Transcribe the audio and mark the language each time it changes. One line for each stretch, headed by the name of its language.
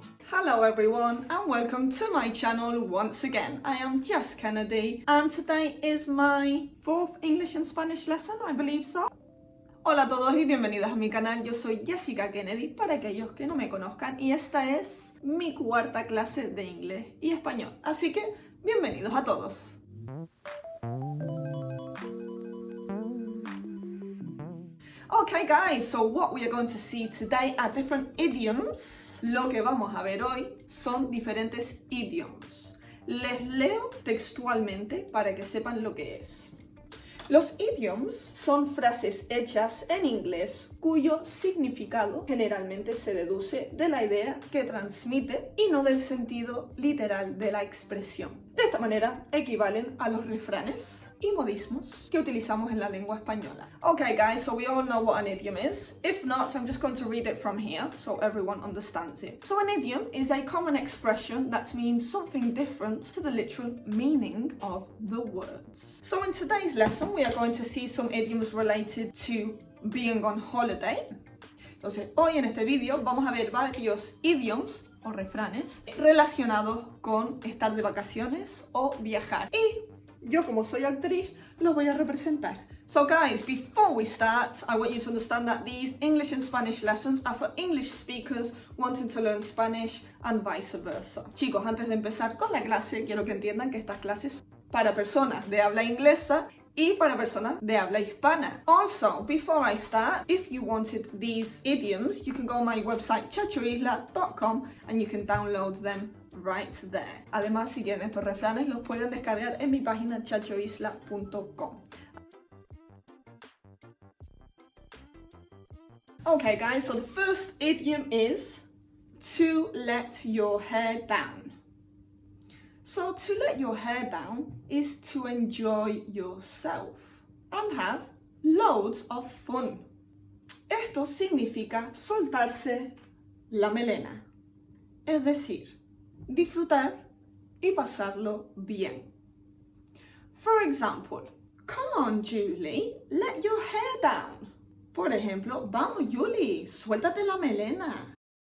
English: Hello everyone and welcome to my channel once again. I am Jess Kennedy and today is my 4th English and Spanish lesson, I believe so.
Spanish: Hola a todos y bienvenidos a mi canal, yo soy Jessica Kennedy para aquellos que no me conozcan y esta es mi 4ª clase de inglés y español, así que bienvenidos a todos.
English: Okay guys, so what we are going to see today are different idioms.
Spanish: Lo que vamos a ver hoy son diferentes idioms. Les leo textualmente para que sepan lo que es. Los idioms son frases hechas en inglés cuyo significado generalmente se deduce de la idea que transmite y no del sentido literal de la expresión. De esta manera equivalen a los refranes y modismos que utilizamos en la lengua española.
English: Okay guys, so we all know what an idiom is. If not, I'm just going to read it from here so everyone understands it. So an idiom is a common expression that means something different to the literal meaning of the words. So in today's lesson we are going to see some idioms related to being on holiday.
Spanish: Entonces, hoy en este vídeo vamos a ver varios idioms o refranes relacionados con estar de vacaciones o viajar. Y yo, como soy actriz, los voy a representar.
English: So guys, before we start, I want you to understand that these English and Spanish lessons are for English speakers wanting to learn Spanish and vice versa.
Spanish: Chicos, antes de empezar con la clase, quiero que entiendan que estas clases son para personas de habla inglesa y para personas de habla hispana.
English: Also, before I start, if you wanted these idioms, you can go on my website chachoisla.com and you can download them right there.
Spanish: Además, si quieren estos refranes, los pueden descargar en mi página chachoisla.com.
English: Okay guys, so the first idiom is to let your hair down. So to let your hair down is to enjoy yourself and have loads of fun.
Spanish: Esto significa soltarse la melena, es decir, disfrutar y pasarlo bien.
English: For example, come on Julie, let your hair down.
Spanish: Por ejemplo, vamos Julie, suéltate la melena.